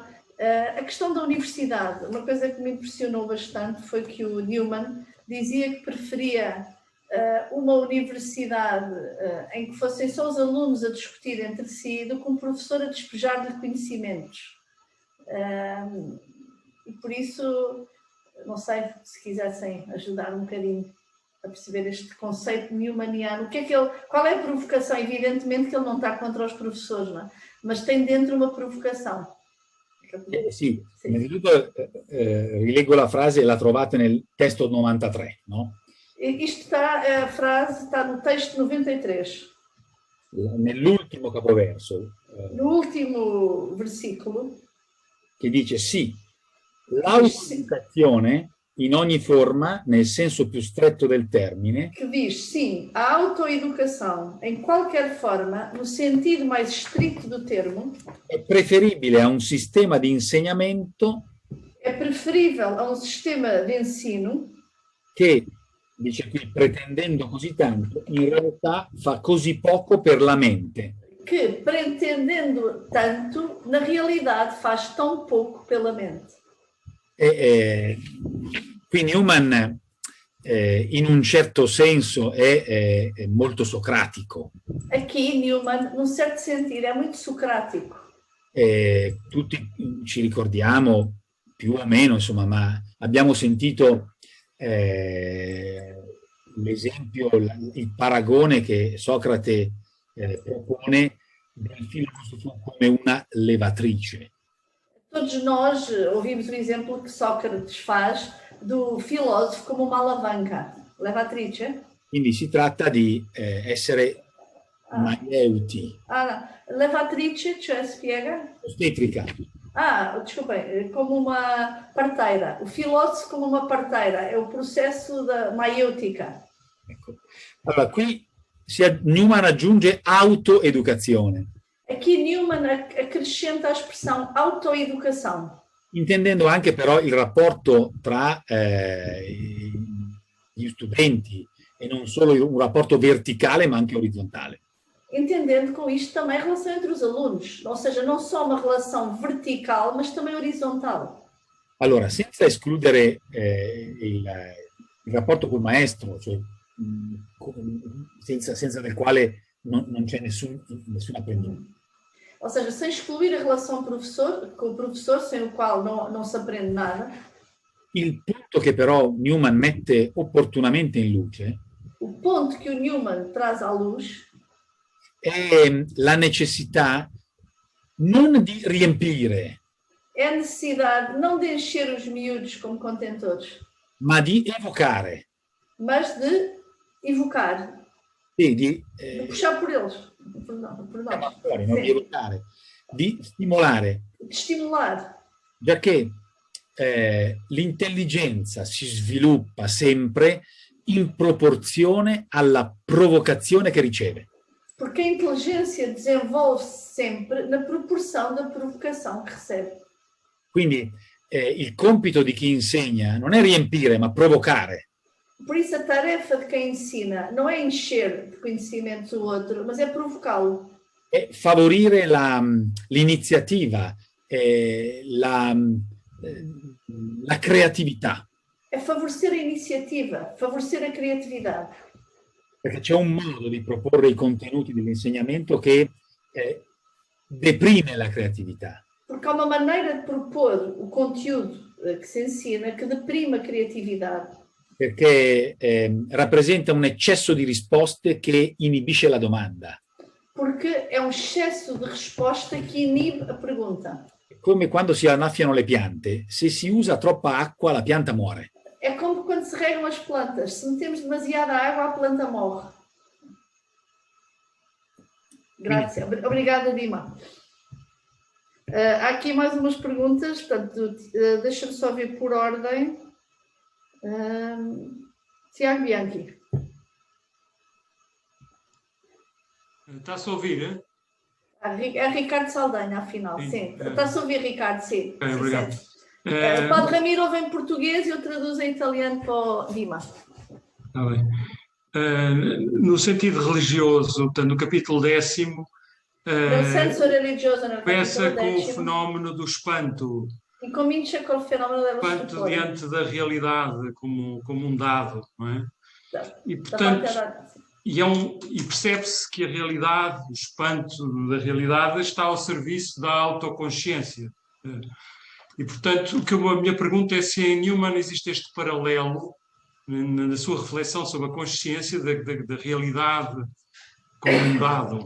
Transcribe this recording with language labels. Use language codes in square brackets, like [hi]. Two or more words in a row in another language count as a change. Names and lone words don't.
[pt] A questão da universidade, uma coisa que me impressionou bastante foi que o Newman dizia que preferia uma universidade em que fossem só os alunos a discutir entre si do que um professor a despejar-lhe conhecimentos. E por isso, não sei se quisessem ajudar um bocadinho a perceber este conceito newmaniano. O que é qual é a provocação? Evidentemente que ele não está contra os professores, não é? Mas tem dentro uma provocação. [it] Sì, innanzitutto rileggo la frase e la trovate nel testo 93, no? [pt] Isto está, a frase está no texto 93. [it] Nell'ultimo capoverso. [pt] No último versículo. [it] Che dice sì, l'autoeducazione in ogni forma, nel senso più stretto del termine. [pt] Que diz, sim, a autoeducação, em qualquer forma, no sentido mais estrito do termo, [it] è preferibile a un sistema di insegnamento. [pt] É preferível a um sistema de ensino [it] che, dice qui, pretendendo così tanto, in realtà fa così poco per la mente. [pt] Que, pretendendo tanto, na realidade faz tão pouco pela mente. [it] Qui Newman in un certo senso è molto socratico. [pt] Aqui Newman, num certo sentido, [it] è molto socratico. Tutti ci ricordiamo più o meno, insomma, ma abbiamo sentito l'esempio, il paragone che Socrate propone del filosofo come una levatrice. [pt] Todos nós ouvimos o exemplo que Sócrates faz do filósofo como uma alavanca, [it] levatrice. Quindi si tratta di essere maieuti. Levatrice, cioè spiega? Ostetrica. [pt] Desculpem, como uma parteira. O filósofo como uma parteira, é o processo da maieutica. [it] Ecco. Allora, qui Newman aggiunge autoeducazione, [pt] Aqui Newman acrescenta a expressão autoeducação, [it] intendendo anche però il rapporto tra gli studenti e non solo un rapporto verticale ma anche orizzontale. [pt] entendendo com isto também a relação entre os alunos, ou seja, não só uma relação vertical, mas também horizontal. [it] Allora, senza escludere il rapporto col maestro, cioè, senza del quale non c'è nessun apprendimento. [pt] Ou seja, sem excluir a relação com o professor, sem o qual não se aprende nada. [it] Il punto che però Newman mette opportunamente in luce [pt] O ponto que o Newman traz à luz [it] è la necessità non di riempire, [pt] é a necessidade não de encher os miúdos como contentores, [it] ma di evocare, [pt] mas de evocar, [it] di [pt] de puxar por eles, por nós. [it] non di evocare, di stimolare, [pt] De estimular, [it] giacché l'intelligenza si sviluppa sempre in proporzione alla provocazione che riceve. [pt] porque a inteligência desenvolve-se sempre na proporção da provocação que recebe. [it] Quindi il compito di chi insegna non è riempire, ma provocare. [pt] Por isso a tarefa de quem ensina não é encher de conhecimentos o outro, mas é provocá-lo. [it] È favorire l'iniziativa, la creatività. [pt] É favorecer a iniciativa, favorecer a criatividade. [it] Perché c'è un modo di proporre i contenuti dell'insegnamento che deprime la creatività. [pt] Porque há uma maneira de propor o conteúdo que se ensina que deprime a criatividade. [it] Perché rappresenta un eccesso di risposte che inibisce la domanda. [pt] Porque é um excesso de resposta que inibe a pergunta. [it] Come quando si annaffiano le piante, se si usa troppa acqua la pianta muore. [pt] É como quando se regam as plantas. Se metemos demasiada água, a planta morre. Grazie. Obrigada, Dima. Há aqui mais umas perguntas, portanto, deixa-me só ver por ordem. Tiago Bianchi. Está-se a ouvir, hein? É Ricardo Saldanha, afinal, sim. Está-se a ouvir, Ricardo, sim. Okay, obrigado. O Padre Ramiro vem em português e eu traduzo em italiano para o Dima. Está bem. No sentido religioso, portanto, no capítulo 10º, [it] Nel senso religioso, nel [pt] começa [it] capitolo [pt] com o [it] 10, [pt] fenómeno do espanto. [it] e comincia col fenomeno dello [pt] Espanto [it] stupore. [pt] diante da realidade como um dado, não é? E, Da portanto, parte da... e percebe-se que a realidade, o espanto da realidade está ao serviço da autoconsciência. E, portanto, a minha pergunta é se em Newman existe este paralelo na sua reflexão sobre a consciência da realidade como um dado.